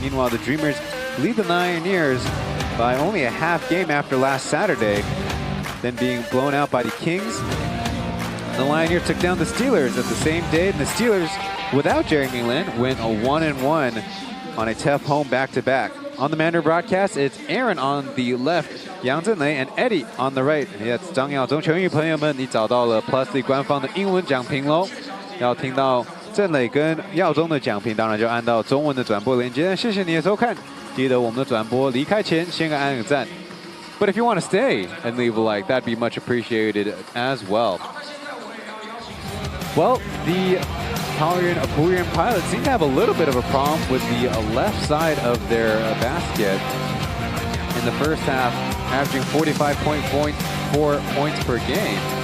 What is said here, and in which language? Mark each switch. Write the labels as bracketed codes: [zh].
[en] Meanwhile, the Dreamers lead the Lioneers by only a half game after last Saturday, then being blown out by the Kings. The Lioneers took down the Steelers at the same day, and the Steelers, without Jeremy Lin, went a 1-1 on a tough home back-to-back. On the Mandarin broadcast, it's Aaron on the left, Yang Zhenlei, and Eddie on the right. It's [zh] 张耀宗球迷朋友们，你找到了 Plus League 官方的英文讲评喽。要听到郑磊跟耀宗的讲评，当然就按到中文的转播连接。谢谢你的收看，记得我们的转播离开前先按个赞。 [en] But if you want to stay and leave a like, that'd be much appreciated as well. Well, the Pauian Pilots seem to have a little bit of a problem with the left side of their basket. In the first half, averaging 45.4 points per game.